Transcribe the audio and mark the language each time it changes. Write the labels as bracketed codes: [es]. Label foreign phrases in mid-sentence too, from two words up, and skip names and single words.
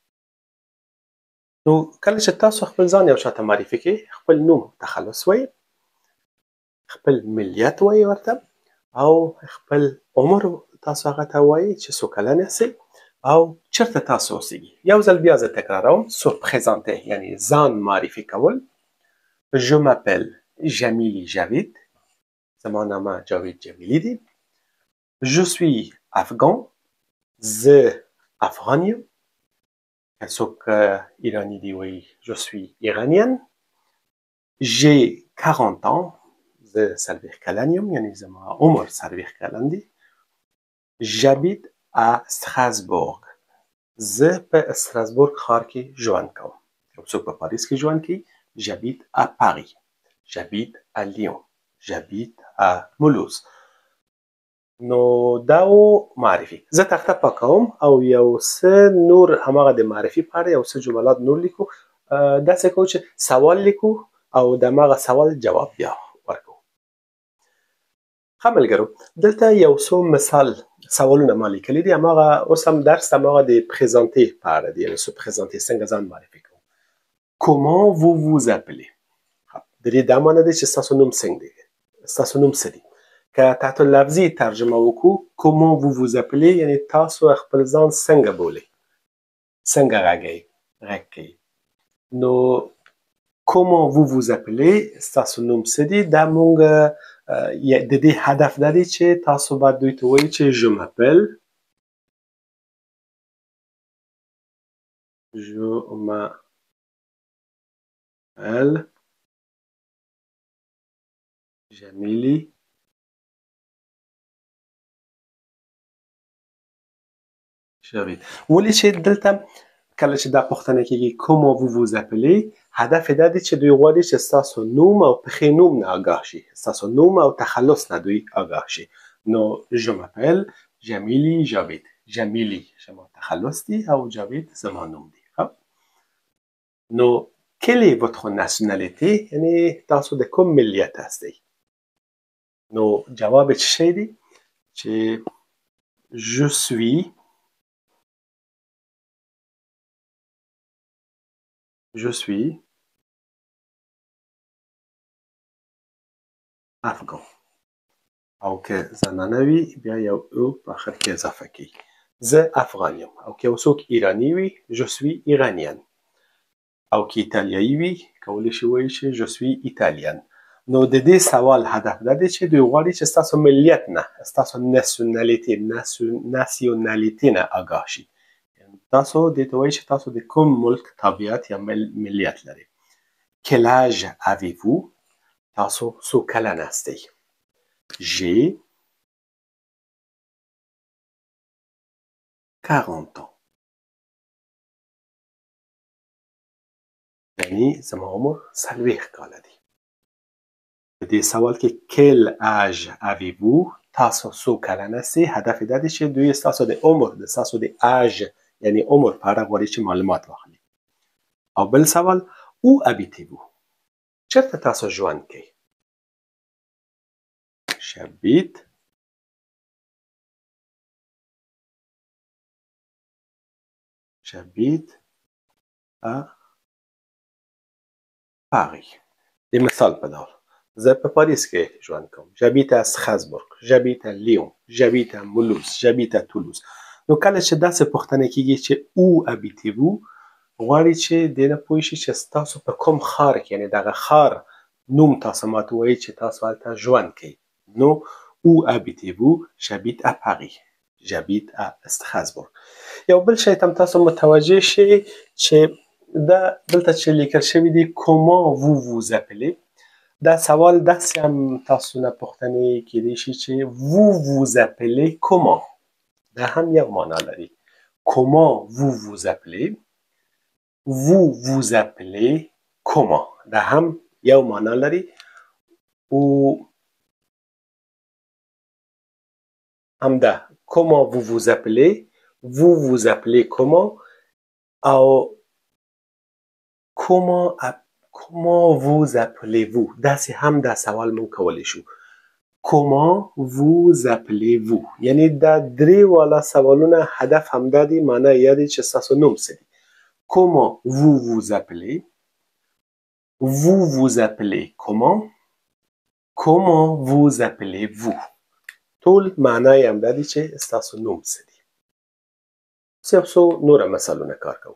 [ps] نو کله چې تاسو خپل ځان یو چاته معرفي کوئ خپل نوم تخلص وایي، خپل ملیت وایي ورته، او خپل عمر تاسو هغه ته وایي چې څو کلن یاستئ او چېرته تاسو اوسیږئ. یو ځل بیا زه تکراروم [fr] se présenter [ps] یعنې ځان معرفي کول. [fr] je m'appelle [ps] جمیلی جاوید، زما نامه جاوید جمیلی دی. [fr] je suis afghan، [ps] زه افغان یم. که څوک ایرانی دی وایي [fr] je suis [ps] ایرانیان. [fr] j'ai 40 ans، [ps] زه 40 کلن یم یعنې زما عمر 40 کلن دی. [fr] j'habite à Strasbourg، [ps] زه په استراسبورګ ښار کې ژوند کوم. یو څوک په پاریس کې ژوند کوي [fr] j'habite à Paris، j'habite à Lyon، j'habite à Mulhouse. [ps] نو دا و معرفي. زه تخته پاکوم او یو څه نور هماغه د معرفي په اړه یو څه جملات نور لیکو. داسې کوو چې سوال لیکو او د هماغه سوال جواب بیا ورکوو. ښه ملګرو دلته یو څو مثال سوالونه ما لیکلي دي. هماغه اوس هم درس هماغه د پریزانتې په اړه دی، یعنې [fr] se présenter [ps] څنګه ځان معرفي کوو. [fr] comment vous vous appelez، [ps] د دې دا معنی دی چې ستاسو نوم څنګه دی، ستاسو نوم څه دی. که تحت لفظي ترجمه وکړو [fr] comment vous vous appelez [ps] یعنې تاسو خپل ځان څنګه بولئ، څنګه غږئ، غږ کوئ. نو [fr] comment vous vous appelez [ps] ستاسو نوم څه دی، دا مونږ د دې هدف دا دی چې تاسو باید دوی ته ووایئ چې [fr] je m'appelle [ps] جمیلی جاوید. ولې چې دلته کله چې دا پوښتنه کیږي [fr] comment vous vous appelez [ps] هدف دا دی چې دوی غواړي چې ستاسو نوم او پښې نوم نه آګاه شي، ستاسو نوم او تخلص نه دوی آګاه شي. [fr] نو je m'appelle جمیلی جاوید. [ps] جمیلی شما تخلص دی او جاوید زمان نوم دی. [fr] خب نو quelle est votre nationalité؟ [ps] یعنی تاسو د کوم ملیت هستی؟ نو جواب چی شی دی؟ چې [fr] je suis [ps] افغان. او که زنانه وي بیا یو او په آخر کې اضافه کی. زه افغان یم. او که یو څوک ایرانی وي [fr] je suis iranien. [ps] او که ایتالیایی وي کولی شي وایي چې [fr] je suis italien. [ps] نو د دې سوال هدف دا دی چې دوی غواړي چې ستاسو ملیت نه ستاسو ناسیونالیتي نه آګاه شي. تاسو دې ته وایي چې تاسو د کوم ملک تابعیت یا ملیت لرئ. [fr] Quel âge avez-vous؟ [ps] تاسو څو کلن هستئ؟ [fr] J'ai 40 ans. [ps] یعنی زما عمر 40 کاله دی. په دې سوال کې [fr] quel âge avez-vous [ps] تاسو څو کلن هستئ هدف دا دی چې دوی ستاسو د عمر د ستاسو د âge یعنی عمر په اړه غواړي چې معلومات واخلي. او بل سوال [fr] où habitez-vous؟ [ps] چېرته تاسو ژوند کوئ؟ [fr] J'habite à Paris. [ps] د مثال په ډول زه په پاریس کې ژوند کوم. [fr] J'habite à Strasbourg. J'habite à Lyon. J'habite à Mulhouse. J'habite à Toulouse. [ps] نو کله چې داسې پوښتنه کیږي چې [fr] où habitez-vous [ps] غواړي چې دې نه پوه شي چې تاسو په کوم ښار کې یعنی دغه ښار نوم تاسو ماته وایي چې تاسو هلته ژوند کوئ. [fr] نو où habitez-vous؟ J'habite à Paris. J'habite à Strasbourg. [ps] یو بل شی ته تاسو متوجه شئ چې دا دلته چې لیکل شوي دي [fr] comment vous vous appelez [ps] دا سوال داسې هم تاسو نه پوښتنې کیدی شي چې [fr] vous vous appelez comment [ps] دا هم یو معنا لري. [fr] comment vous vous appelez vous vous appelez comment [ps] دا هم یو معنا لري. او همدا [fr] comment vous vous appelez comment [ps] او [fr] comment vous appelez-vous [ps] داسې هم دا سوال مون کولی شو. [fr] comment vous appelez-vous [ps] یعنی دا درې والا سوالونه هدف همدا دی معنا یې دی چې ستاسو نوم څه دی. [fr] comment vous vous appelez vous appelez comment vous appelez-vous [ps] ټول معنا یې همدا دی چې ستاسو نوم څه دی. یو څو نوره مثالونه کار کوو.